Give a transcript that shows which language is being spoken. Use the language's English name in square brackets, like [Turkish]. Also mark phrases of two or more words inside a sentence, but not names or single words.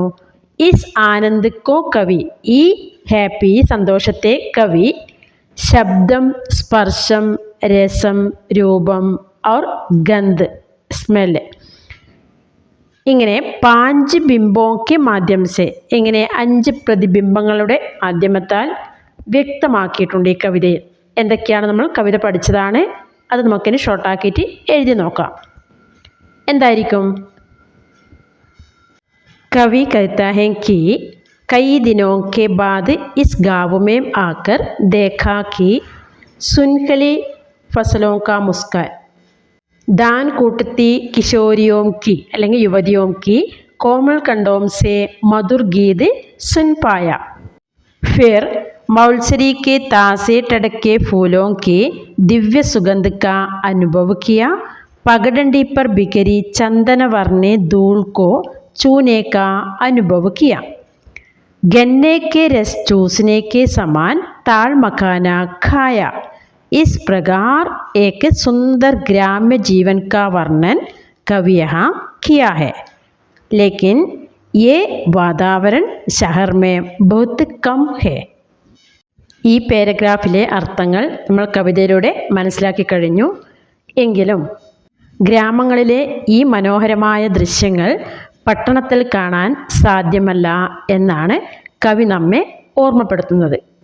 [Hindi] इस आनंद को कवि, [Malayalam] ഈ ഹാപ്പി സന്തോഷത്തെ കവി ശബ്ദം, സ്പർശം, രസം, രൂപം [Hindi] और गंध, [Malayalam] സ്മെല്ല്, ഇങ്ങനെ 5 [Hindi] बिंबों के माध्यम से, [Malayalam] ഇങ്ങനെ 5 പ്രതിബിംബങ്ങളുടെ മാധ്യമത്താൽ വ്യക്തമാക്കിയിട്ടുണ്ട് ഈ കവിതയിൽ. എന്തൊക്കെയാണ് നമ്മൾ കവിത പഠിച്ചതാണ്, അത് നമുക്കിനി ഷോർട്ടാക്കിയിട്ട് എഴുതി നോക്കാം. എന്തായിരിക്കും? [Hindi] कवि कहता है कि कई दिनों के बाद इस गाँव में आकर देखा कि सुनहली फसलों का मुस्कान, दान कूटती किशोरियों की അല്ലെങ്കിൽ യുവതിयों की कोमल कंठों से मधुर गीत सुन पाया. फिर मौलसरी के ताजे टड़के फूलों के दिव्य सुगंध का अनुभव किया. पगडंडी पर बिखरी चंदन वर्णे धूल को छूने का अनुभव किया. गन्ने के रस चूसने के समान ताल मखाना खाया. इस प्रकार एक सुंदर ग्राम्य जीवन का वर्णन कवि यहाँ किया है. लेकिन ये वातावरण शहर में बहुत कम है. [Malayalam] ഈ പാരഗ്രാഫിലെ അർത്ഥങ്ങൾ നമ്മൾ കവിതയിലൂടെ മനസ്സിലാക്കി കഴിഞ്ഞു. എങ്കിലും ഗ്രാമങ്ങളിലെ ഈ മനോഹരമായ ദൃശ്യങ്ങൾ പട്ടണത്തിൽ കാണാൻ സാധ്യമല്ല എന്നാണ് കവി നമ്മെ ഓർമ്മപ്പെടുത്തുന്നത്.